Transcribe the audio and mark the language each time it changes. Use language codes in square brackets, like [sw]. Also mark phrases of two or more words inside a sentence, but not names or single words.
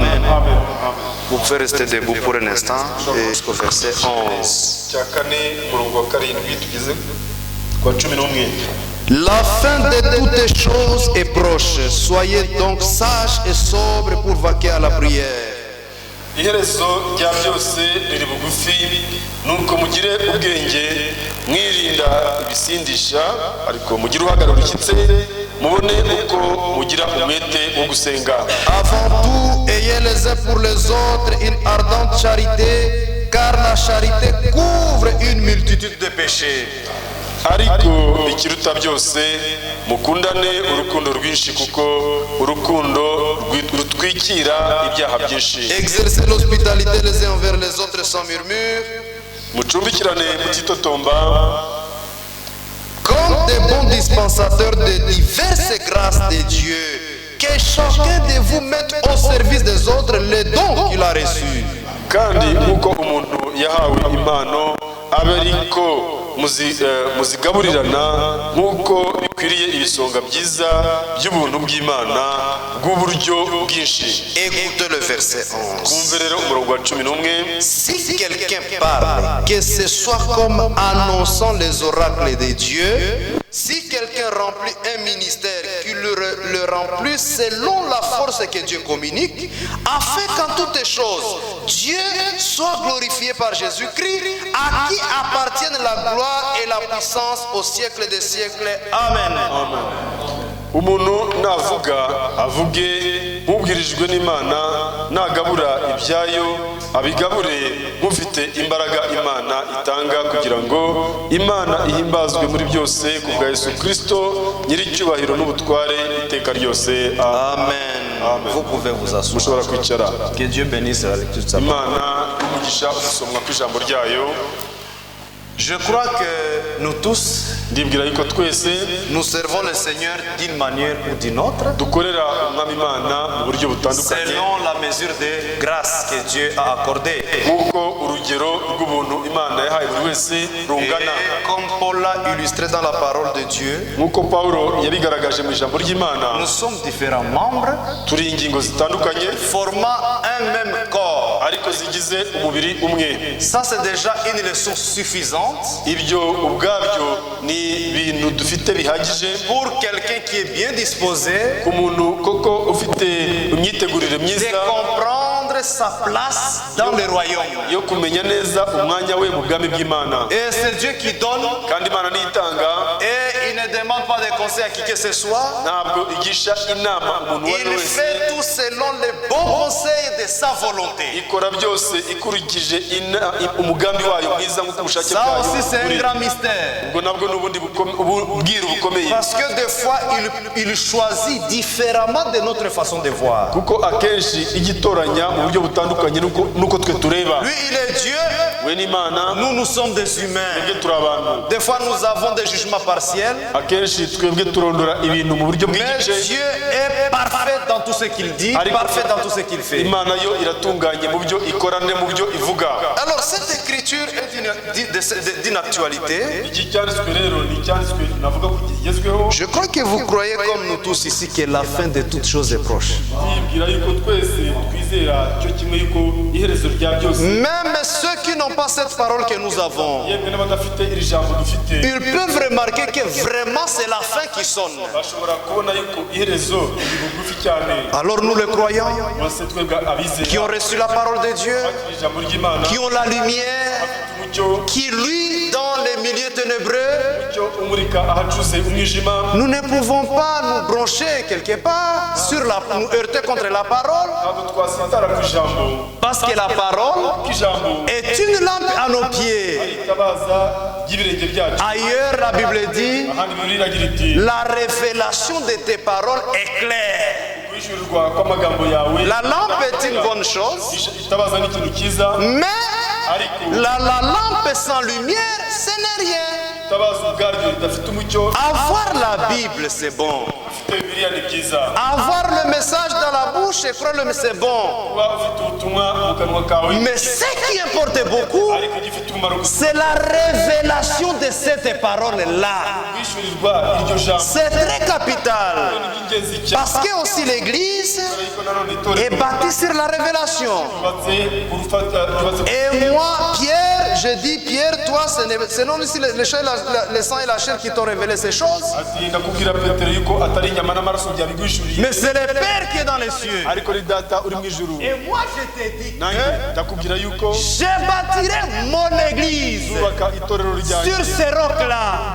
[fr] Vous pouvez rester debout pour un instant et jusqu'au verset 11. La fin de toutes choses est proche. Soyez donc sages et sobres pour vaquer à la prière. [rw] iherezo rya byose riri bugufi nuko mugire ubwenge mwirinda ibisindisha ariko mugire uhagarara rushyitse mubone uko mugira umwete wo gusenga. [fr] Avant tout, ayez les uns pour les autres une ardente charité, car la charité couvre une multitude de péchés. [rw] ariko ikiruta byose mukundane urukundo rwinshi kuko urukundo rutwikira ibyaha byinshi. [fr] Exercez l'hospitalité les uns envers les autres sans murmure, [rw] mucumbikirane mutitotomba [fr] comme des bons dispensateurs de diverses grâces de Dieu, que chacun de vous mette au service des autres les dons qu'il a reçus. [rw] kandi nk'uko umuntu yahawe impano abe ariko muzigaburirana nk'uko bikwiriye ibisonga byiza by'ubuntu bw'Imana bw'uburyo bwinshi. [fr] Écoutez le verset 11. [rw] Kumve rero umurongo wa 11. [fr] Si quelqu'un parle, que ce soit comme annonçant les oracles de Dieu, si quelqu'un remplit un ministère, qu'il le remplisse selon la force que Dieu communique, afin qu'en toutes choses, Dieu soit glorifié par Jésus-Christ, à qui appartiennent la gloire et la puissance au siècle des siècles. Amen. [rw] Umuntu navuga avuge nk'ubwirijwe n'Imana, nagabura ibyayo abigabure mufite imbaraga Imana itanga kugira ngo Imana ihimbazwe muri byose ku bwa Yesu Kristo nyiricyubahiro n'ubutware iteka ryose. Amen. [fr] Vous pouvez vous asseoir. [rw] Mushobora kwicara. [fr] Que Dieu bénisse la lecture de sa parole. [rw] Imana umugisha gusomwa kw'ijambo ryayo. [fr] Je crois que nous tous, [rw] ndibwira yuko twese [fr] nous servons le Seigneur d'une manière ou d'une autre, [rw] dukorera umwami Imana mu buryo butandukanye [fr] selon la mesure de grâce que Dieu a accordée. [rw] nk'uko urugero rw'ubuntu Imana yahaye buri wese rungana. [fr] Et comme Paul l'a illustré dans la parole de Dieu, [rw] nk'uko Pawulo yabigaragaje mu ijambo ry'Imana, [fr] nous sommes différents membres [rw] turi ingingo zitandukanye [fr] formant un même corps. [rw] ariko zigize umubiri umwe. [fr] Ça c'est déjà une leçon suffisante [rw] Ibyo ubwabyo ni ibintu dufite bihagije [fr] pour quelqu'un qui est bien disposé [rw] ku muntu koko ufite imyitegurire [fr] de [rw] myiza [fr] comprendre sa place dans le royaume. [rw] yo kumenya neza umwanya we mu bwami bw'Imana. [fr] Et c'est Dieu qui donne, [rw] kandi Imana niyitanga [fr] et il ne demande pas de conseils à qui que ce soit. [rw] ntabwo igisha inama umuntu uwo ari we [fr] Il [rw] wese, [fr] fait tout selon les bons conseils de sa volonté. [rw] ikora byose ikurikije umugambi wayo mwiza nk'uko ubushake [fr] Ça [rw] bwayo [fr] aussi c'est un [rw] buri. [fr] grand mystère. [rw] ubwo nabwo ni ubundi bwiru bukomeye, [fr] Parce que des fois il choisit différemment de notre façon de voir. [rw] kuko akenshi igitoranya mu buryo butandukanye nuko twe tureba. [fr] Lui il est Dieu, [rw] we n'Imana, [fr] nous sommes des humains. [rw] twebwe turi abantu. [fr] Des fois nous avons des jugements partiels. [rw] akenshi twebwe turondora ibintu mu buryo [fr] Mais [rw] bw'igice. [fr] Dieu est parfait dans tout ce qu'il dit, parfait dans tout ce qu'il fait. [rw] Imana yo iratunganye mu byo ikora ne mu byo ivuga. [fr] Alors cette écriture est d'une actualité. [rw] iki cyanditswe rero ni icyanditswe navuga ko kigezweho. [fr] Je crois que vous croyez comme nous tous ici que la fin de toutes choses est proche. [rw] Ndibwira yuko twese twizera cyo kimwe yuko iherezo rya byose. [fr] Même ceux qui n'ont pas cette parole que nous avons, [rw] yemwe n'abadafite iri jambo dufite [fr] ils peuvent remarquer que vraiment c'est la fin qui sonne. [rw] bashobora kubona yuko iherezo riri bugufi cyane. [fr] Alors nous les croyants, [rw] bose twebwe abizera [fr] qui ont reçu la parole de Dieu, [rw] ijambo ry'Imana, [fr] qui ont la lumière, [rw] umucyo [fr] qui lui dans les milieux ténébreux, [rw] umurika ahacuze umwijima, [fr] nous ne pouvons pas nous brancher quelque part nous heurter contre la parole, [rw] ntabwo twasitara ku ijambo [fr] parce que la parole [rw] kuko ijambo [fr] est une lampe à nos pieds. [rw] itabaza ry'ibirenge byacu. [fr] Ailleurs la Bible dit, [rw] ahandi Bibiliya iragira iti [fr] la révélation de tes paroles est claire. [rw] kwishyurirwa kw'amagambo yawe. [fr] La lampe est une bonne chose, [rw] itabaza n'ikintu cyiza, [fr] mais [rw] ariko [fr] la lampe sans lumière, ce n'est rien. [rw] itabaza ubwaryo ridafite umucyo. [fr] Avoir la Bible, c'est bon. [rw] ufite Bibiliya ni byiza, [fr] Avoir le message dans la bouche et croire-le, c'est bon. [rw] kuba ufite ubutumwa mu kanwa kawe, [fr] Mais ce qui importe beaucoup, [rw] ariko igifite umumaro gusa [fr] c'est la révélation de cette parole-là. [rw] kwishyurirwa iryo jambo. [fr] C'est très capital. [rw] ni iby'ingenzi cyane, [fr] Parce que aussi l'Église [rw] ariko nanone [fr] est [rw] itorero [fr] bâtie sur la révélation. [rw] yubatse ku rufata yubatse [fr] Et moi, Pierre, je dis, Pierre, toi, c'est non ici le sang et la chair qui t'ont révélé ces choses. Mais c'est le Père qui est dans les cieux. Et moi, je t'ai dit que je bâtirai mon église sur ces rocs-là.